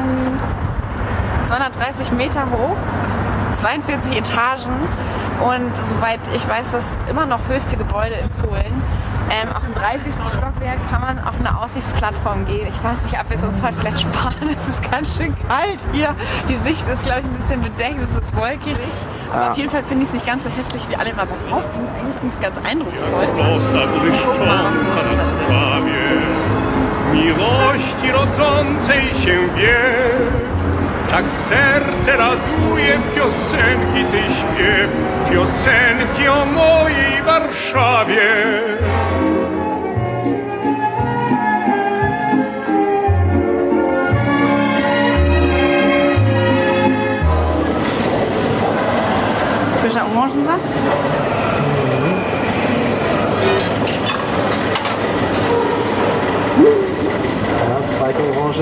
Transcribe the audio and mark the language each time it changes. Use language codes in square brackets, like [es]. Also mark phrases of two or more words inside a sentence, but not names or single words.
[de] 230 Meter hoch, 42 Etagen und soweit ich weiß, das immer noch höchste Gebäude in Polen. Auf dem 30. Stockwerk kann man auf eine Aussichtsplattform gehen. Ich weiß nicht, ob wir es uns heute vielleicht sparen. Es ist ganz schön kalt hier. Die Sicht ist, glaube ich, ein bisschen bedeckt. Es ist wolkig. Aber auf jeden Fall finde ich es nicht ganz so hässlich, wie alle immer behaupten. Eigentlich finde ich es ganz eindrucksvoll. [pl] Tak serce raduje piosenki tej śpiew, piosenki o mojej Warszawie. [de] Frischer Orangensaft. Ja, zweite Orange.